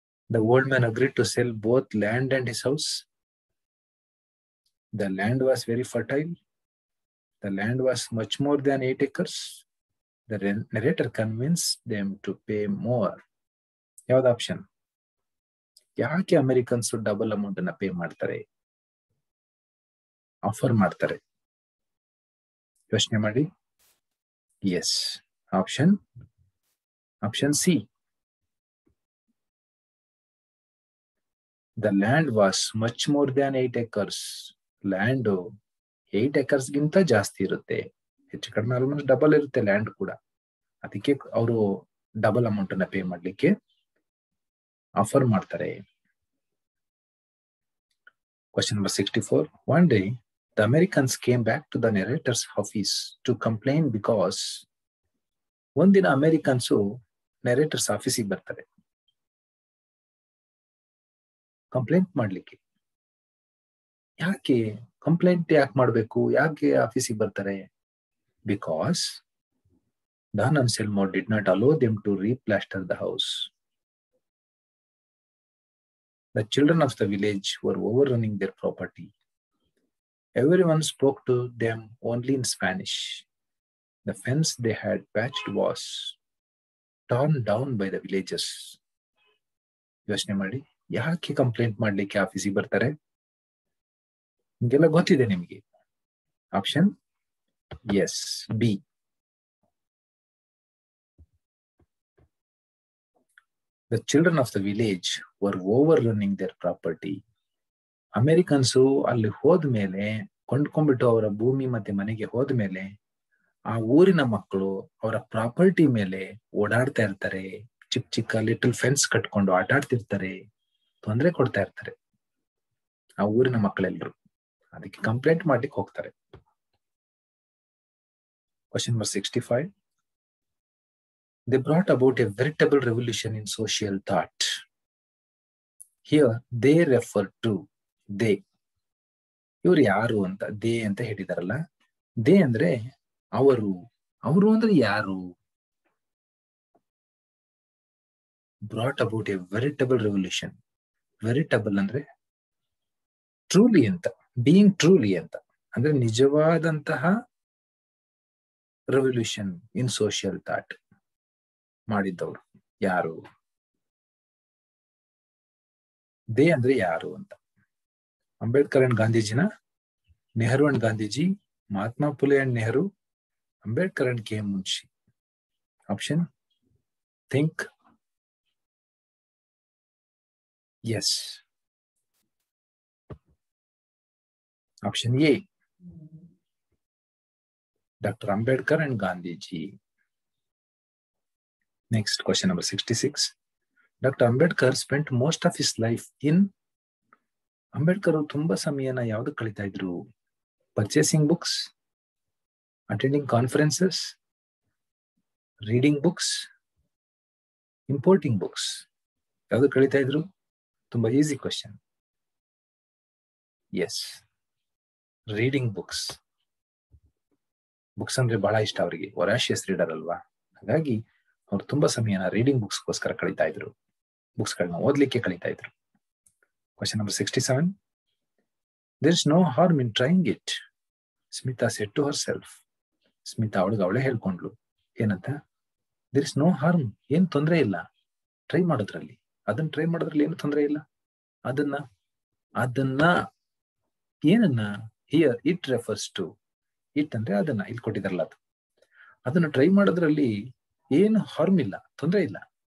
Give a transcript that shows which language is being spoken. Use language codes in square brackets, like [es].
[en] The old man agreed to sell both land and his house. The land was very fertile. The land was much more than 8 acres. The narrator convinced them to pay more. [kn] ಯಾವ್ದು option? ಯಾಕೆ Americans double amount ಅನ್ನ pay ಮಾಡ್ತಾರೆ, offer ಮಾಡ್ತಾರೆ? ಯೋಚನೆ ಮಾಡಿ. S, option C. [en] The land was much more than 8 acres. [kn] Land 8 acres ಗಿಂತ ಜಾಸ್ತಿ ಇರುತ್ತೆ, ಹೆಚ್ಚು ಕಡಿಮೆ ಆಲ್ಮೋಸ್ಟ್ ಡಬಲ್ ಇರುತ್ತೆ ಲ್ಯಾಂಡ್ ಕೂಡ. ಅದಕ್ಕೆ ಅವರು ಡಬಲ್ ಅಮೌಂಟ್ ಅನ್ನ ಪೇ ಮಾಡ್ಲಿಕ್ಕೆ ಆಫರ್ ಮಾಡ್ತಾರೆ. [en] Question number 64. One day, the Americans came back to the narrator's office to complain because [kn] ಒಂದಿನ ಅಮೆರಿಕನ್ಸು ನೆರೇಟರ್ಸ್ ಆಫೀಸಿಗೆ ಬರ್ತಾರೆ ಕಂಪ್ಲೇಂಟ್ ಮಾಡ್ಲಿಕ್ಕೆ. ಯಾಕೆ ಕಂಪ್ಲೇಂಟ್ ಮಾಡಬೇಕು, ಯಾಕೆ ಆಫೀಸಿಗೆ ಬರ್ತಾರೆ? [en] Because Don Anselmo did not allow them to replaster the house. The children of the village were overrunning their property. Everyone spoke to them only in Spanish. The fence they had patched was torn down by the villagers. [kn] ಯೋಚನೆ ಮಾಡಿ, ಯಾಕೆ complaint ಮಾಡ್ಲಿಕ್ಕೆ ಆಫೀಸಿಗೆ ಬರ್ತಾರೆ? ನಿಮಗೆಲ್ಲ ಗೊತ್ತಿದೆ ನಿಮಗೆ. Option S, B. [en] The children of the village were overrunning their property. [kn] Americans ಅಲ್ಲಿ ಹೋದ್ಮೇಲೆ, ಕೊಂಡ್ಕೊಂಡ್ಬಿಟ್ಟು ಅವರ ಭೂಮಿ ಮತ್ತೆ ಮನೆಗೆ ಹೋದ್ಮೇಲೆ, ಆ ಊರಿನ ಮಕ್ಕಳು ಅವರ ಪ್ರಾಪರ್ಟಿ ಮೇಲೆ ಓಡಾಡ್ತಾ ಇರ್ತಾರೆ. ಚಿಕ್ಕ ಚಿಕ್ಕ ಲಿಟಲ್ ಫೆನ್ಸ್ ಕಟ್ಕೊಂಡು ಆಟ ಆಡ್ತಿರ್ತಾರೆ, ತೊಂದರೆ ಕೊಡ್ತಾ ಇರ್ತಾರೆ ಆ ಊರಿನ ಮಕ್ಕಳೆಲ್ಲರೂ. ಅದಕ್ಕೆ ಕಂಪ್ಲೇಂಟ್ ಮಾಡ್ಲಿಕ್ಕೆ ಹೋಗ್ತಾರೆ. [en] Question number 65. They brought about a veritable revolution in social thought. Here they refer to they. [kn] ಇವ್ರು ಯಾರು ಅಂತ ದೇ ಅಂತ ಹೇಳಿದಾರಲ್ಲ, ದೇ ಅಂದ್ರೆ ಅವರು. ಅವರು ಅಂದ್ರೆ ಯಾರು? [en] Brought about a veritable revolution. Veritable ಅಂದ್ರೆ truly ಅಂತ, being truly ಅಂತ [kn] ಅಂದ್ರೆ ನಿಜವಾದಂತಹ [en] revolution in social thought [kn] ಮಾಡಿದ್ದವರು ಯಾರು? ದೇ ಅಂದ್ರೆ ಯಾರು ಅಂತ. Ambedkar and ಗಾಂಧೀಜಿನ, Nehru and Gandhiji, Mahatma Phule and Nehru, Ambedkar and K Munshi. [en] Option think. Yes, option A, doctor Ambedkar and Gandhiji. Next, question number 66. Dr. Ambedkar spent most of his life in. [kn] Ambedkar ತುಂಬಾ ಸಮಯನ ಯಾವ್ದು ಕಳೀತಾ ಇದ್ರು? Purchasing books, attending conferences, reading books, importing books. ಯಾವ್ದು ಕಳೀತಾ ಇದ್ರು? ತುಂಬಾ easy question. S, reading books. Books ಅಂದ್ರೆ ಬಹಳ ಇಷ್ಟ ಅವರಿಗೆ, ವೊರಾಷಿಯಸ್ ರೀಡರ್ ಅಲ್ವಾ, ಹಾಗಾಗಿ ಅವ್ರು ತುಂಬಾ ಸಮಯನ ರೀಡಿಂಗ್ ಬುಕ್ಸ್ಗೋಸ್ಕರ ಕಳೀತಾ ಇದ್ರು, ಬುಕ್ಸ್ಗಳನ್ನ ಓದ್ಲಿಕ್ಕೆ ಕಳೀತಾ ಇದ್ರು. [en] Question number 67. There is no harm in trying it, Smita said to herself. [kn] Smita ಅವಳೇ ಹೇಳ್ಕೊಂಡ್ಲು, ಏನಂತ? [en] There is no harm, [kn] ಏನ್ ತೊಂದರೆ ಇಲ್ಲ ಟ್ರೈ ಮಾಡೋದ್ರಲ್ಲಿ. ಅದನ್ನ ಟ್ರೈ ಮಾಡೋದ್ರಲ್ಲಿ ಏನು ತೊಂದರೆ ಇಲ್ಲ. ಅದನ್ನ ಏನನ್ನ? Here it refers to. It ಅಂದ್ರೆ ಅದನ್ನ, ಇಲ್ಲಿ ಕೊಟ್ಟಿದಾರಲ್ಲ ಅದು. ಅದನ್ನ ಟ್ರೈ ಮಾಡೋದ್ರಲ್ಲಿ ಏನು ಹಾರ್ಮ್ ಇಲ್ಲ, ತೊಂದರೆ ಇಲ್ಲ.